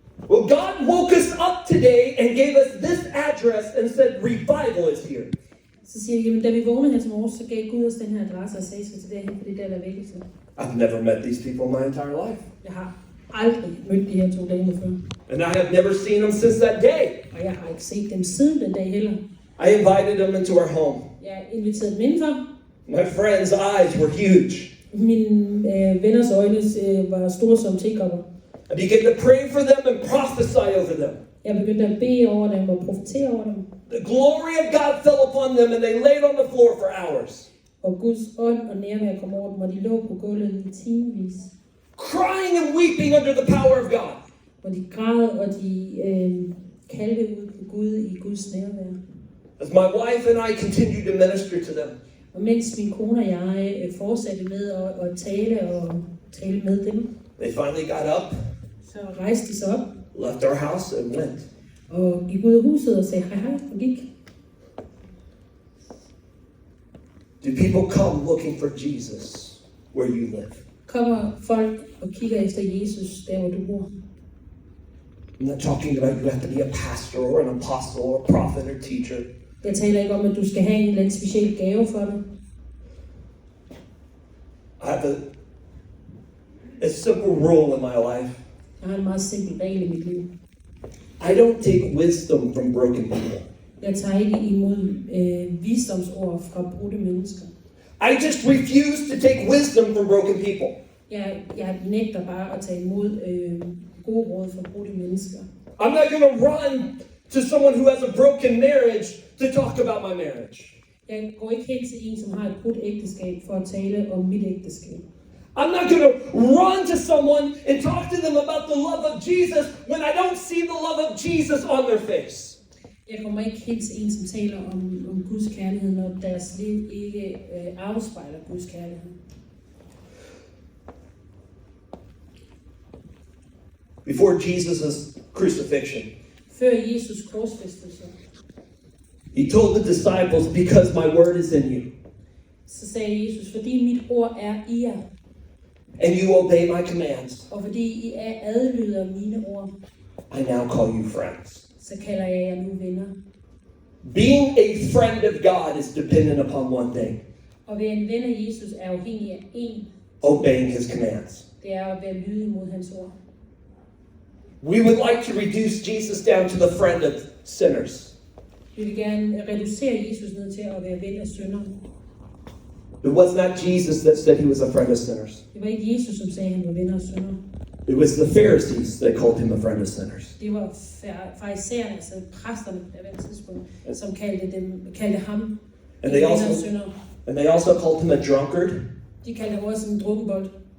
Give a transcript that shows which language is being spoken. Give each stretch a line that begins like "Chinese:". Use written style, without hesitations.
English: Well, God woke us up today and gave us this address and said, "Revival is here."
Danish: Så siger de, jamen da vi vågnede her til morges, så gav Gud os den her adresse og sagde, skal til derhen, for det er der, der er vækkelse.
English: I've never met these people my entire life.
Danish: Jeg har aldrig mødt de her 2 damer før.
English: And I have never seen them since that day.
Danish: Og jeg har ikke set dem siden den dag heller.
English: I invited them into our home.
Danish: Jeg inviterede dem indenfor.
English: My friends' eyes were huge.
Danish: Mine venners øjne var store som tekopper.
English: I began to pray for them and prophesy over them.
Danish: Jeg begyndte at bede over dem og profetere over dem.
English: The glory of God fell upon them and they laid on the floor for hours.
Danish: Og Guds ånd og nærvær kom over dem, og de lå på gulvet i timevis.
English: Crying and weeping under the power of God.
Danish: Og de græd, og de kaldte ud på Gud i Guds nærvær.
English: As my wife and I continued to minister to them.
Danish: Og mens min kone og jeg fortsatte med at tale med dem,
English: They finally got up,
Danish: så rejste de sig op
English: left our house and went.
Danish: og gik ud af huset og sagde hej hej og gik.
English: Do people come looking for Jesus where you live?
Danish: Kommer folk og kigger efter Jesus der, hvor du bor?
English: I'm not talking about you have to be a pastor or an apostle or a prophet or teacher.
Danish: Jeg taler ikke om, at du skal have en eller anden speciel gave for det.
English: I have a simple rule in my life.
Danish: Jeg har en meget simpel regel i mit liv.
English: I don't take wisdom from broken people.
Danish: Jeg tager ikke imod visdomsord fra brudte mennesker.
English: I just refuse to take wisdom from broken people.
Danish: Jeg nægter bare at tage imod gode råd fra brudte mennesker.
English: I'm not going to run to someone who has a broken marriage to talk about my marriage.
Danish: Jeg går ikke hen til en, som har et brudt ægteskab, for at tale om mit ægteskab.
English: I'm not going to run to someone and talk to them about the love of Jesus when I don't see the love of Jesus on their face.
Danish: Jeg kommer ikke hen til en, som taler om Guds kærlighed, når deres liv ikke afspejler Guds kærlighed.
English: Before Jesus' crucifixion,
Danish: Før Jesus korsfæstelse,
English: he told the disciples, because my word is in you,
Danish: så sagde Jesus, fordi mit ord er i jer,
English: and you obey my commands,
Danish: og fordi I adlyder mine ord,
English: I now call you friends.
Danish: så kalder jeg jer nu venner.
English: Being a friend of God is dependent upon one thing:
Danish: Og være en ven af Jesus er afhængig af én.
English: obeying his commands.
Danish: Det er at være lydig mod hans ord.
English: We would like to reduce Jesus down to the friend of sinners.
Danish: Vi vil gerne reducere Jesus ned til at være ven af syndere.
English: It was not Jesus that said he was a friend of sinners.
Danish: Det var ikke Jesus, som sagde, at han var ven af syndere.
English: It was the Pharisees that called him a friend of sinners.
Danish: Det var farisæerne, altså præsterne på det tidspunkt, som kaldte ham
English: And they
Danish: ven af
English: also
Danish: syndere.
English: called him a drunkard
Danish: De kaldte ham også en drukkenbold